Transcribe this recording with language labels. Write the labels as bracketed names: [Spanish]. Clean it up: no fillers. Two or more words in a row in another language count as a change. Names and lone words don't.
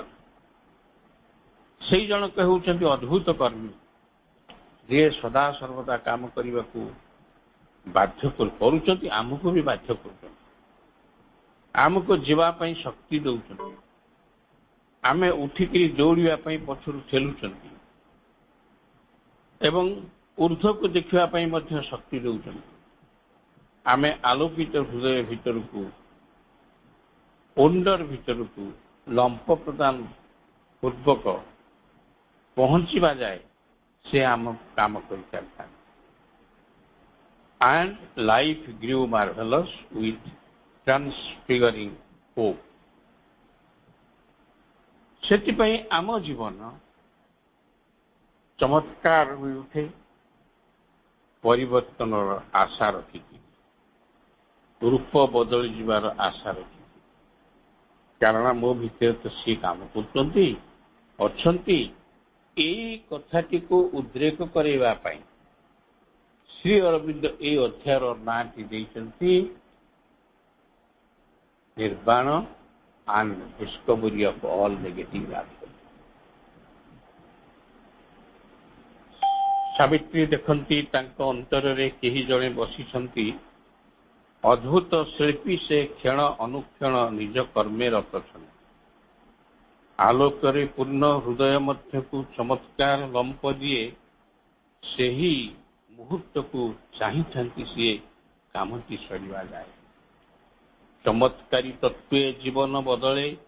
[Odia] ସେଇ ଜଣକ ହେଉଛନ୍ତି ଅଦ୍ଭୁତ କର୍ମୀ, ଯିଏ ସଦା ସର୍ବଦା କାମ କରିବାକୁ ବାଧ୍ୟ କରୁଛନ୍ତି, ଆମକୁ ବି ବାଧ୍ୟ କରୁଛନ୍ତି, ଆମକୁ ଯିବା ପାଇଁ ଶକ୍ତି ଦେଉଛନ୍ତି, ଆମେ ଉଠିକିରି ଦୌଡ଼ିବା ପାଇଁ ପଛରୁ ଠେଲୁଛନ୍ତି ଏବଂ ଊର୍ଦ୍ଧ୍ୱକୁ ଦେଖିବା ପାଇଁ ମଧ୍ୟ ଶକ୍ତି ଦେଉଛନ୍ତି। ଆମେ ଆଲୋକିତ ହୃଦୟ ଭିତରକୁ, ଓଣ୍ଡର ଭିତରକୁ ଲମ୍ପ ପ୍ରଦାନ ପୂର୍ବକ ପହଞ୍ଚିବା ଯାଏ ସେ ଆମ କାମ କରିଚାଲିଥାନ୍ତି। [English] and life grew marvelous with transfiguring hope। [Odia] ସେଥିପାଇଁ ଆମ ଜୀବନ ଚମତ୍କାର ହୋଇ ଉଠେ ପରିବର୍ତ୍ତନର ଆଶା ରଖିକି, ରୂପ ବଦଳି ଯିବାର ଆଶା ରଖିକି। କାରଣ ମୋ ଭିତରେ ତ ସିଏ କାମ କରୁଛନ୍ତି, ଅଛନ୍ତି। ଏଇ କଥାଟିକୁ ଉଦ୍ରେକ କରାଇବା ପାଇଁ ଶ୍ରୀ ଅରବିନ୍ଦ এই ଅଧ୍ୟାୟର ନାଁଟି ଦେଇଛନ୍ତି ନିର୍ବାଣ [English] and discovery of all negative aspects. [Odia] ସାବିତ୍ରୀ ଦେଖନ୍ତି ତାଙ୍କ ଅନ୍ତରରେ କେହି ଜଣେ ବସିଛନ୍ତି ଅଦ୍ଭୁତ ଶିଳ୍ପୀ ସେ କ୍ଷଣ ଅନୁକ୍ଷଣ ନିଜ କର୍ମେ ରତ ଅଛନ୍ତି ଆଲୋକରେ ପୂର୍ଣ୍ଣ ହୃଦୟ ମଧ୍ୟକୁ ଚମତ୍କାର ଲମ୍ପ ଦିଏ ସେହି ମୁହୂର୍ତ୍ତକୁ ଚାହିଁଥାନ୍ତି ସିଏ କାମଟି ସରିବା ଯାଏ ଚମତ୍କାରୀ ତତ୍ତ୍ୱେ ଜୀବନ ବଦଳେ